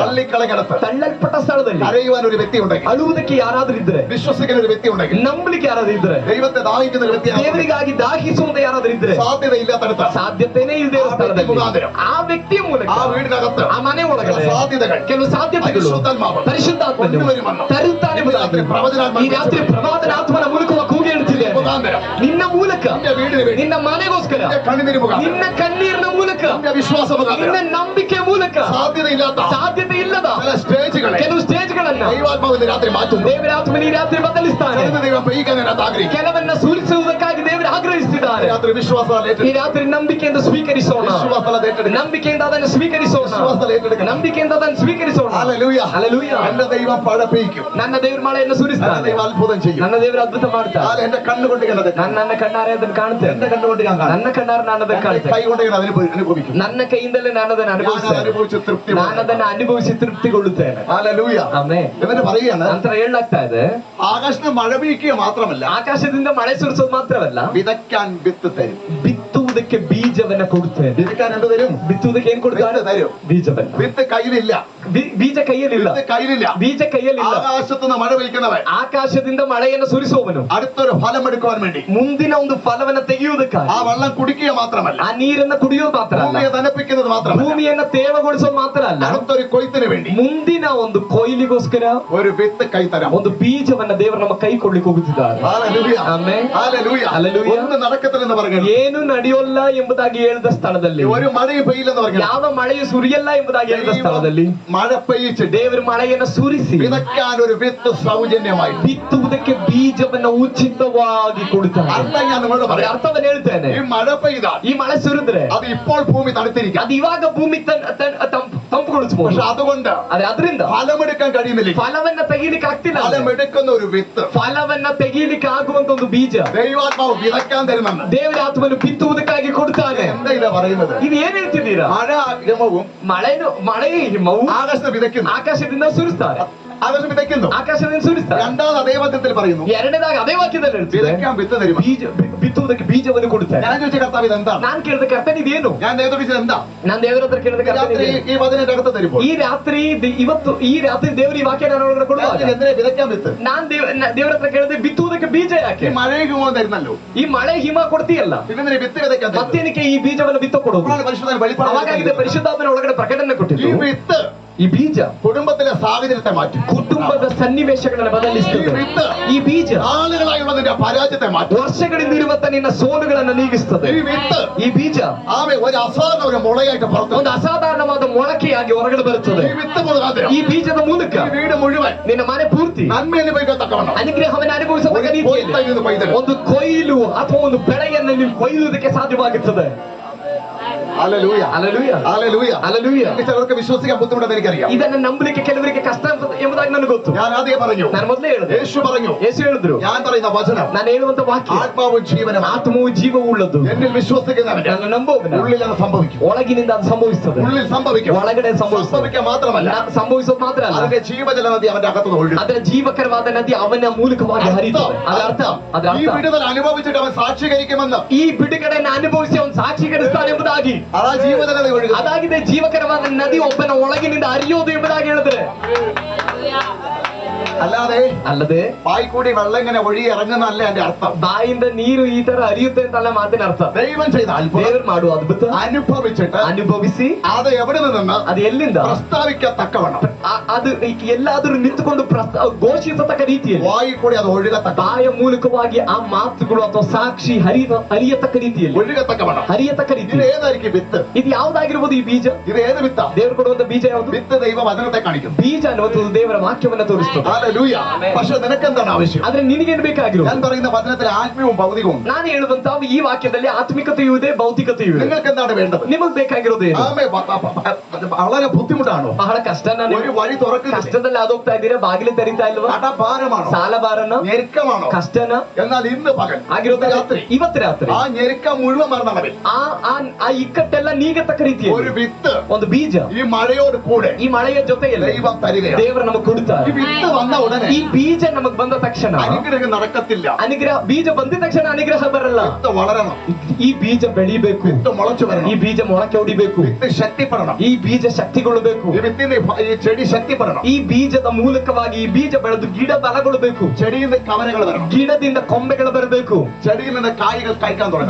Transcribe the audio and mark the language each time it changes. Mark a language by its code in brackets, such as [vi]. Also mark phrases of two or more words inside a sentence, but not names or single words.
[ml] തള്ളിക്കളകിടത്ത് [kn] ತಳ್ಳಲ್ಪಟ್ಟ ಸ್ಥಳದಲ್ಲಿ [ml] കരയുവാൻ ഒരു വ്യക്തി ഉണ്ടെങ്കിൽ, [kn] ಅಳುವುದಕ್ಕೆ ಯಾರಾದ್ರೂ ಇದ್ರೆ, [ml] വിശ്വസിക്കുന്ന ഒരു വ്യക്തി ഉണ്ടെങ്കിൽ, [kn] ನಂಬಲಿಕ್ಕೆ ಯಾರಾದ್ರೂ ಇದ್ರೆ, [ml] ദൈവത്തെ ദാഹിക്കുന്ന ഒരു വ്യക്തി [kn] ದೇವರಿಗಾಗಿ ದಾಹಿಸುವಂತ ಯಾರಾದ್ರೂ ಇದ್ರೆ, [ml] സാധ്യതയില്ലാത്തടത്ത് [kn] ಸಾಧ್ಯತೆನೇ ಇಲ್ಲದೆ ಇರೋ ಸ್ಥಳದಲ್ಲಿ ಆ ವ್ಯಕ್ತಿಯ ಮೂಲಕ, [ml] ആ വീടിനകത്ത് [kn] ಆ ಮನೆ ಒಳಗಡೆ [ml] സാധ്യതകൾ [kn] ಕೆಲವು ಸಾಧ್ಯತೆಗಳು [ml] പരിശുദ്ധാത്മാവ് [kn] ಪರಿಶುದ್ಧಾತ್ಮನು [ml] കൊണ്ടുവരുമെന്ന് [kn] ತರುತ್ತಾನೆ ಎಂಬುದಾಗಿ ಈ ರಾತ್ರಿ ಪ್ರವಾದನಾತ್ಮನ ಮೂಲಕ ಕೂಗಿ ಹೇಳ್ತಿದೆ. [ml] മുഖാന്തരം [kn] ನಿನ್ನ ಮೂಲಕ, [ml] നിന്റെ വീടിന് വേണ്ടി, [kn] ನಿನ್ನ ಮನೆಗೋಸ್ಕರ, [ml] നിന്റെ കണ്ണുനീര് മുഖാന്തരം, [kn] ನಿನ್ನ ಕಣ್ಣೀರಿನ ಮೂಲಕ, [ml] നിന്റെ വിശ്വാസ [kn] ನಿನ್ನ [ml] മുഖാന്തരം [kn] ನಂಬಿಕೆ ಮೂಲಕ [ml] സാധ്യതയില്ലാത്ത [kn] ಸಾಧ್ಯತೆ ಇಲ್ಲದ [ml] ചില സ്റ്റേജുകളെ [kn] ಕೆಲವು ಸ್ಟೇಜ್ಗಳನ್ನ [ml] ദൈവാത്മാവിന്റെ രാത്രി മാറ്റുന്നു. [kn] ದೇವರಾತ್ಮನ ಈ ರಾತ್ರಿ ಬದಲಿಸ್ತಾನೆ. [ml] ചിലത് ദൈവം പെയ്യിക്കാൻ അതിനകത്ത് ആഗ്രഹിക്കും. [kn] ಕೆಲವನ್ನ ಸುರಿಸುವುದಕ್ಕಾಗಿ ದೇವರು ಆಗ್ರಹಿಸಿದ್ದಾರೆ. [ml] രാത്രി വിശ്വാസത്താൽ [kn] ಈ [ml] ഏറ്റെടുക്കണം. [kn] ರಾತ್ರಿ ನಂಬಿಕೆಯಿಂದ ಸ್ವೀಕರಿಸೋಣ, [ml] വിശ്വാസത്താൽ ഏറ്റെടുക്കണം. [kn] ನಂಬಿಕೆಯಿಂದ ಅದನ್ನು ಸ್ವೀಕರಿಸೋಣ, [ml] വിശ്വാസത്താൽ ഏറ്റെടുക്കണം. [kn] ನಂಬಿಕೆಯಿಂದ ಅದನ್ನು ಸ್ವೀಕರಿಸೋಣ. [ml] ഹല്ലേലൂയ. [kn] ಹಲ್ಲೆಲೂಯ. [ml] എന്റെ ദൈവം പഴ പെയ്യിക്കും. [kn] ನನ್ನ ದೇವರ ಮಳೆಯನ್ನು [ml] എന്റെ [kn] ಸುರಿಸ್ತಾನೆ. [ml] ദൈവം അത്ഭുതം ചെയ്യും. [kn] ನನ್ನ ದೇವರು ಅದ್ಭುತ ಮಾಡ್ತಾನೆ. [ml] എന്റെ കണ്ണുകൊണ്ട് കണ്ടത്, [kn] ನನ್ನ ಕಣ್ಣಾರೆ ಅದನ್ನು ಕಾಣುತ್ತೇನೆ. [ml] എന്റെ കണ്ണുകൊണ്ട് ഞാൻ കാണും. [kn] ನನ್ನ ಕಣ್ಣಾರೆ ನಾನು ಅದನ್ನು ಕಾಣುತ್ತೇನೆ. [ml] കൈ കൊണ്ട് ഞാൻ അനുഭവിക്കും. [kn] ನನ್ನ ಕೈಯಿಂದಲೇ ನಾನು ಅದನ್ನು [ml] ഞാൻ [kn] ಅನುಭವಿಸ್ತೇನೆ. [ml] അനുഭവിച്ച് തൃപ്തി. [kn] ನಾನು ಅದನ್ನು ಅನುಭವಿಸಿ ತೃಪ್ತಿಗೊಳ್ಳುತ್ತೇನೆ. [ml] ഹല്ലേലൂയ. [kn] ಆಮೆನ್. [ml] എന്നിട്ട് പറയുകയാണ്, [kn] ನಂತರ ಹೇಳಲಾಗ್ತಾ ಇದೆ, [ml] ആകാശത്ത് മഴ പെയ്യിക്കുക മാത്രമല്ല, [kn] ಆಕಾಶದಿಂದ ಮಳೆ ಸುರಿಸೋದು ಮಾತ್ರವಲ್ಲ, [ml] വിതയ്ക്കാൻ വിത്ത് തരും. [kn] ಬಿತ್ತುವುದಕ್ಕೆ ಬೀಜವನ್ನ ಕೊಡುತ್ತೇನೆ. [ml] വിതയ്ക്കാൻ എന്ത് തരും? [kn] ಬಿತ್ತುವುದಕ್ಕೆ ಏನ್ ಕೊಡ್ತಾನೆ? [ml] വിത്ത് തരും. [kn] ಬೀಜವನ್ನ. [ml] വിത്ത് കയ്യിലില്ല, [kn] ಬೀಜ ಕೈಯಲ್ಲಿಲ್ಲ, [ml] വിത്ത് കയ്യിലില്ല. [kn] ಬೀಜ ಕೈಯಲ್ಲಿಲ್ಲ. [ml] ആകാശത്തുനിന്ന് മഴ പെയ്ക്കുന്നവൻ [kn] ಆಕಾಶದಿಂದ ಮಳೆಯನ್ನು ಸುರಿಸುವವನು [ml] അടുത്തൊരു ഫലം എടുക്കുവാൻ വേണ്ടി [kn] ಮುಂದಿನ ಒಂದು ಫಲವನ್ನ ತೆಗೆಯುವುದಕ್ಕಾಗಿ [ml] ആ വെള്ളം കുടിക്കുക മാത്രമല്ല, [kn] ಆ ನೀರನ್ನ ಕುಡಿಯೋದು ಮಾತ್ರ ಅಲ್ಲ, [ml] ഭൂമിയെ തണുപ്പിക്കുന്നത് മാത്രമല്ല, [kn] ಭೂಮಿಯನ್ನ ತೇವಗೊಳಿಸೋದು ಮಾತ್ರ ಅಲ್ಲ, [ml] അടുത്തൊരു കൊയ്ത്തിന് വേണ്ടി [kn] ಮುಂದಿನ ಒಂದು ಕೊಯ್ಲಿಗೋಸ್ಕರ [ml] ഒരു വിത്ത് കൈ തരാം. [kn] ಒಂದು ಬೀಜವನ್ನ ದೇವರು ನಮ್ಮ ಕೈ ಕೊಡ್ಲಿಕ್ಕೆ ಹೋಗುತ್ತಿದ್ದಾರೆ. [ml] ഹല്ലേലൂയ. [kn] ಆಮೆನ್. [ml] ഹല്ലേലൂയ. ഹല്ലേലൂയ. ഒന്നും നടക്കത്തില്ലെന്ന് പറഞ്ഞു, [kn] ಏನು ನಡೆಯೋಲ್ಲ ಎಂಬುದಾಗಿ ಹೇಳಿದ ಸ್ಥಳದಲ್ಲಿ, [ml] ഒരു മഴയും പെയ്യില്ലെന്ന് പറഞ്ഞു, [kn] ಯಾವ ಮಳೆಯು ಸುರಿಯಲ್ಲ ಎಂಬುದಾಗಿ ಹೇಳಿದ ಸ್ಥಳದಲ್ಲಿ [ml] മഴ പെയ്യിച്ചിട്ട് [kn] ದೇವರು ಮಳೆಯನ್ನು ಸುರಿಸಿ [ml] വിതയ്ക്കാൻ ഒരു വിത്ത് സൗജന്യമായി, [kn] ಬಿತ್ತುವುದಕ್ಕೆ ಬೀಜವನ್ನ ಉಚಿತವಾಗಿ ಕೊಡುತ್ತಾರೆ. [ml] അർത്ഥം ഞാൻ നിങ്ങളോട് [kn] ಅದರ [ml] പറയാം. [kn] ಅರ್ಥವನ್ನು ಹೇಳ್ತೇನೆ. [ml] ഈ മഴ പെയ്താൽ [kn] ಈ ಮಳೆ ಸುರಿದ್ರೆ [ml] അത് ഇപ്പോൾ ഭൂമി തണുത്തിരിക്കാം. [kn] ಅದು ಇವಾಗ ಭೂಮಿ ತಂಪುಗೊಳಿಸಬಹುದು. [ml] പക്ഷെ അതുകൊണ്ട് [kn] ಆದ್ರೆ ಅದರಿಂದ [ml] ഫലമെടുക്കാൻ കഴിയുന്നില്ല. [kn] ಫಲವನ್ನ ತೆಗೀಲಿಕ್ಕೆ ಆಗ್ತಿಲ್ಲ. [ml] ഫലമെടുക്കുന്ന ഒരു വിത്ത് [kn] ಫಲವನ್ನ ತೆಗೀಲಿಕ್ಕೆ ಆಗುವಂತ ಒಂದು ಬೀಜ [ml] ദൈവാത്മാവ് വിതയ്ക്കാൻ തരുമെന്ന് [kn] ದೇವರ ಆತ್ಮನು ಬಿತ್ತುವುದಕ್ಕಾಗಿ ಕೊಡ್ತಾನೆ. [ml] എന്താ ഇതാ പറയുന്നത്? [kn] ಇದು ಏನ್ ಹೇಳ್ತಿದ್ದೀರಾ? [ml] മഴ ഹിമവും [kn] ಮಳೆ ಹಿಮವು [ml] ആകാശത്ത് വിതയ്ക്കുന്നു. [kn] ಆಕಾಶದಿಂದ ಸುರಿಸ್ತಾರೆ, [ml] ആകാശം വിതയ്ക്കുന്നു. [kn] ಆಕಾಶದಿಂದ ಸುರಿಸ್ತಾರೆ. [ml] രണ്ടാമത് അതേ വാക്യത്തിൽ പറയുന്നു, [kn] ಎರಡನೇದಾಗಿ ಅದೇ ವಾಕ್ಯದಲ್ಲಿ ಹೇಳ್ತಿದೆ, [ml] വിതയ്ക്കാൻ വിത്ത് തരും. [kn] ಬಿತ್ತುವುದಕ್ಕೆ ಬೀಜವನ್ನು ಕೊಡುತ್ತಾರೆ. [ml] ഞാൻ ചോദിച്ച കർത്താവ് ഇതെന്താണ്? [kn] ನಾನ್ ಕೇಳಿದ ಕರ್ತನ ಇದೇನು? [ml] ഞാൻ ചോദിച്ചത് എന്താ? [kn] ನಾನ್ ದೇವರ ಹತ್ರ ಕೇಳಿದ ಕರ್ತನ [ml] രാത്രി [kn] ಇದೇನು? [ml] ഈ വചനം അകത്ത് തരുമ്പോൾ [kn] ಈ ರಾತ್ರಿ ದೇವರು ಈ ವಾಕ್ಯ ನಾನು ಒಳಗಡೆ ಕೊಡುವಾಗ [ml] എന്തിനാ വിതയ്ക്കാൻ വിത്ത്? [kn] ನಾನ್ ದೇವರ ಹತ್ರ ಕೇಳಿದೆ, ಬಿತ್ತುವುದಕ್ಕೆ ಬೀಜ ಯಾಕೆ? [ml] ഈ മഴയും ഹിമവും തരുന്നല്ലോ, [kn] ಈ ಮಳೆ ಹಿಮ ಕೊಡ್ತೀಯಲ್ಲ, [ml] പിന്നെ വിത്ത് വിതയ്ക്കാൻ തരുന്നു. [kn] ಮತ್ತೇನಕ್ಕೆ ಈ ಬೀಜವನ್ನು ಬಿತ್ತ ಕೊಡೋದು? [ml] പരിശുദ്ധ വെളിപ്പാട് [kn] ಅವಾಗಿದೆ ಪರಿಶುದ್ಧಾತ್ಮನ ಒಳಗಡೆ ಪ್ರಕಟಣೆ [ml] ഈ [kn] ಕೊಟ್ಟಿದ್ದು. [ml] വിത്ത് [kn] ಈ ಬೀಜ [ml] കുടുംബത്തിലെ സാഹചര്യത്തെ മാറ്റും. [kn] ಕುಟುಂಬದ ಸನ್ನಿವೇಶಗಳನ್ನು ಬದಲಿಸುತ್ತದೆ. [ml] ഈ വിത്ത് [kn] ಈ ಬೀಜ [ml] ആളുകളായുള്ളതിന്റെ പരാജയത്തെ മാറ്റും. [kn] ವರ್ಷಗಳಿಂದ ಇರುವಂತ ನಿನ್ನ ಸೋಲುಗಳನ್ನು ನೀಗಿಸುತ್ತದೆ. [ml] ഈ വിത്ത് [kn] ಈ ಬೀಜ [ml] ആമേ ഒരു അസാധാരണ ഒരു മുളയായിട്ട് പുറത്തു. [kn] ಒಂದು ಅಸಾಧಾರಣವಾದ ಮೊಳಕೆಯಾಗಿ ಹೊರಗಡೆ ಬರುತ್ತದೆ. [ml] ഈ വിത്ത് മുഖാന്തരം [kn] ಈ ಬೀಜದ ಮೂಲಕ [ml] ഈ വീട് മുഴുവൻ [kn] ನಿನ್ನ ಮನೆ ಪೂರ್ತಿ [ml] നന്മ അനുഭവിക്കത്തക്കവണ്ണം [kn] ಅನುಗ್ರಹವನ್ನು ಅನುಭವಿಸತಕ್ಕ [ml] ഒരു [kn] ರೀತಿಯಲ್ಲಿ [ml] കൊയ്ത്ത് ഇത് കൊയ്തെടുക്കും. [kn] ಒಂದು ಕೊಯ್ಲು ಅಥವಾ ಒಂದು ಬೆಳೆಯನ್ನು ನೀವು ಕೊಯ್ಯುವುದಕ್ಕೆ ಸಾಧ್ಯವಾಗುತ್ತದೆ. [ml] ഹല്ലേലൂയ. ഹല്ലേലൂയ. ഹല്ലേലൂയ. ഹല്ലേലൂയ. ചിലർക്ക് വിശ്വസിക്കാൻ ബുദ്ധിമുട്ടെന്ന് എനിക്കറിയാം. [kn] ಇದನ್ನ ನಂಬಲಿಕ್ಕೆ ಕೆಲವರಿಗೆ ಕಷ್ಟ ಎಂಬುದಾಗಿ ನನಗೆ ಗೊತ್ತು. [ml] ഞാൻ ആദ്യം പറഞ്ഞു, [kn] ನಾನು ಮೊದಲೇ ಹೇಳಿದೆ, [ml] യേശു പറഞ്ഞു, [kn] ಯೇಸು ಹೇಳಿದ್ರು, [ml] ഞാൻ പറയുന്ന വചനം [kn] ನಾನು ಹೇಳುವಂತ ವಾಕ್ಯ [ml] ആത്മാവും ജീവനും [kn] ಆತ್ಮವು ಜೀವವು ಉಳ್ಳದ್ದು. [ml] എന്നിൽ വിശ്വസിക്കുന്നവന് [kn] ನನ್ನ ನಂಬುವವನ [ml] ഉള്ളിൽ അത് സംഭവിക്കും. [kn] ಒಳಗಿನಿಂದ ಅದು ಸಂಭವಿಸುತ್ತದೆ. [ml] ഉള്ളിൽ സംഭവിക്കും. [kn] ಒಳಗಡೆ ಸಂಭವಿಸುತ್ತದೆ. [ml] സംഭവിക്കാൻ മാത്രമല്ല, [kn] ಸಂಭವಿಸೋದು ಮಾತ್ರ ಅಲ್ಲ, [ml] അതിന്റെ ജീവജല നദി അവന്റെ അകത്തുനിന്ന് ഒഴുകും. [kn] ಅದರ ಜೀವಕರವಾದ ನದಿ ಅವನ ಮೂಲಕವಾಗಿ ಹರಿಯುತ್ತದೆ. ಅದರ ಅರ್ಥ [ml] ഈ വിടുതൽ അനുഭവിച്ചിട്ട് അവൻ സാക്ഷീകരിക്കുമെന്ന്, [kn] ಈ ಬಿಡುಗಡೆಯನ್ನು ಅನುಭವಿಸಿ ಅವನು ಸಾಕ್ಷೀಕರಿಸ್ತಾನೆ ಎಂಬುದಾಗಿ. [ml] അതാ ജീവജല നദി ഒഴുകും. [kn] ಅದಾಗಿದೆ ಜೀವಕರವಾದ ನದಿ ಒಬ್ಬನ ಒಳಗಿನಿಂದ ಹರಿಯೋದು ಎಂಬುದಾಗಿ ಹೇಳಿದ್ರೆ. [ml] അല്ലാതെ ബായിക്കൂടി വെള്ളം ഇങ്ങനെ ഒഴുകി ഇറങ്ങുന്നല്ല എന്റെ അർത്ഥം. [kn] ಬಾಯಿಂದ ನೀರು ಈ ತರ ಹರಿಯುತ್ತೆ ಅಂತಲ್ಲ ಮಾತಿನ ಅರ್ಥ. [ml] ദൈവം ചെയ്ത അത്ഭുതം, [kn] ದೇವರು ಮಾಡುವ ಅದ್ಭುತ [ml] അനുഭവിച്ചിട്ട് [kn] ಅನುಭವಿಸಿ [ml] അത് എവിടെ നിന്ന് [kn] ಅದು ಎಲ್ಲಿಂದ [ml] പ്രസ്താവിക്കത്തക്കവണ്ണം, [kn] ಅದು ಎಲ್ಲಾದರೂ ನಿಂತುಕೊಂಡು ಘೋಷಿಸತಕ್ಕ ರೀತಿಯಲ್ಲಿ [ml] വായി കൂടി അത് ഒഴുകത്തക്ക, [kn] ಬಾಯ ಮೂಲಕವಾಗಿ ಆ ಮಾತುಗಳು ಅಥವಾ ಸಾಕ್ಷಿ ಹರಿಯತಕ್ಕ ರೀತಿಯಲ್ಲಿ, [ml] ഒഴുകത്തക്കവണ്ണം. [kn] ಹರಿಯತಕ್ಕ [ml] ഇത് [kn] ರೀತಿಯಲ್ಲಿ. [ml] ഏതായിരിക്കും വിത്ത്? [kn] ಇದು ಯಾವ್ದಾಗಿರ್ಬೋದು ಈ ಬೀಜ? [ml] ഇത് ഏത് വിത്താ? [kn] ದೇವರು ಕೊಡುವಂತ ಬೀಜ ಯಾವುದು? [ml] വിത്ത് ദൈവവചനത്തെ കാണിക്കും. [kn] ಬೀಜ ಅನ್ನುವಂಥದ್ದು ದೇವರ ವಾಕ್ಯವನ್ನ ತೋರಿಸ್ತದೆ. [ml] ഹല്ലേലൂയ. പക്ഷെ നിനക്കെന്താണ് ആവശ്യം? [kn] ಆದ್ರೆ ನಿನಗೇನು ಬೇಕಾಗಿರೋದು? [ml] ഞാൻ പറയുന്ന വചനത്തിൽ ആത്മീയവും ഭൗതികവും. [kn] ನಾನು ಹೇಳುವಂತ ಈ ವಾಕ್ಯದಲ್ಲಿ ಆತ್ಮಿಕತೆಯೂ ಇದೆ, ಭೌತಿಕತೆಯೂ ಇದೆ. [ml] നിങ്ങൾക്ക് എന്താണ് വേണ്ടത്? [kn] ನಿಮಗ್ ಬೇಕಾಗಿರೋದು ಏನು? [ml] വളരെ ബുദ്ധിമുട്ടാണോ? [kn] ಬಹಳ ಕಷ್ಟನ. [ml] ഒരു വഴി തുറക്കുന്നില്ല. [kn] ಕಷ್ಟದಲ್ಲಿ ಆದೋಗ್ತಾ ಇದ್ದೀರಾ, ಬಾಗಿಲು ತೆರೀತಾ ಇಲ್ವಾ? [ml] കടഭാരമാണോ? [kn] ಸಾಲ ಭಾರನ, [ml] ഞെരുക്കമാണോ? [kn] ಕಷ್ಟನ. [ml] എന്നാൽ ഇന്ന് പകൽ [kn] ಆಗಿರೋದು [ml] രാത്രി [kn] ಇವತ್ತು ರಾತ್ರಿ [ml] ആ ഞെരുക്കം മുഴുവൻ മരണമേ, [kn] ಆ ಇಕ್ಕಟ್ಟೆಲ್ಲ ನೀಗತಕ್ಕ [ml] ഒരു [kn] ರೀತಿಯಲ್ಲಿ [ml] വിത്ത് [kn] ಒಂದು ಬೀಜ [ml] ഈ മഴയോട് കൂടെ [kn] ಈ ಮಳೆಯ ಜೊತೆಯಲ್ಲಿ [ml] ദൈവം തരികയാണ്. [kn] ದೇವರು ನಮಗೆ ಕೊಡುತ್ತಾರೆ. [ml] ഈ വിത്ത് വന്ന ഉടനെ [kn] ಈ ಬೀಜ ನಮಗ್ ಬಂದ ತಕ್ಷಣ [ml] അനുഗ്രഹം നടക്കത്തില്ല. [kn] ಅನುಗ್ರಹ, ಬೀಜ ಬಂದಿದ ತಕ್ಷಣ ಅನುಗ್ರಹ ಬರಲ್ಲ. [ml] വിത്ത് വളരണം, [kn] ಈ ಬೀಜ ಬೆಳಿಬೇಕು, [ml] വിത്ത് മുളച്ചു [kn] ಈ [ml] വരണം, [kn] ಬೀಜ ಮೊಳಕೆ ಹೊಡಿಬೇಕು, [ml] വിത്ത് ശക്തിപ്പെടണം, [kn] ಈ ಬೀಜ ಶಕ್ತಿಗೊಳ್ಳಬೇಕು, [ml] ഈ വിത്തിന്റെ ഈ ചെടി ശക്തിപ്പെടണം, [kn] ಈ ಬೀಜದ ಮೂಲಕವಾಗಿ ಈ ಬೀಜ ಬೆಳೆದು ಗಿಡ ಬಲಗೊಳ್ಳಬೇಕು, [ml] ചെടിയിൽ നിന്ന് കവനകൾ വരണം, [kn] ಗಿಡದಿಂದ ಕೊಂಬೆಗಳು ಬರಬೇಕು, [ml] ചെടിയിൽ നിന്ന് കായ്കൾ കഴിക്കാൻ തുടങ്ങണം,